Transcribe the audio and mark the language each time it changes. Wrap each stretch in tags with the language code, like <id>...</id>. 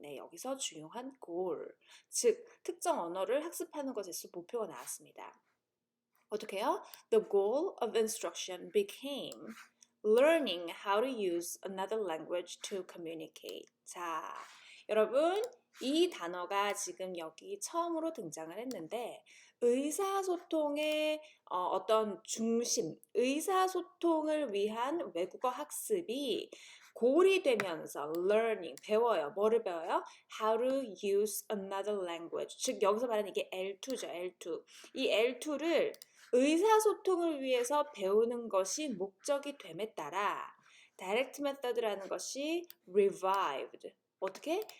<ko>네, 여기서 중요한 goal, 즉 특정 언어를 학습하는 것에서 목표가 나왔습니다. 어떻게 해요?</ko> <en>The goal of instruction became learning how to use another language to communicate.</en> <ko>자, 여러분 이 단어가 지금 여기 처음으로 등장을 했는데 의사소통의 어떤 중심, 의사소통을 위한 외국어 학습이 골이 되면서 learning, 배워요. 뭐를 배워요?</ko> <en>How to use another language.</en> <ko>즉 여기서 말하는 이게 L2죠. L2. 이 L2를 의사소통을 위해서 배우는 것이 목적이 됨에 따라 다이렉트 메서드라는 것이 revived. 어떻게?</ko>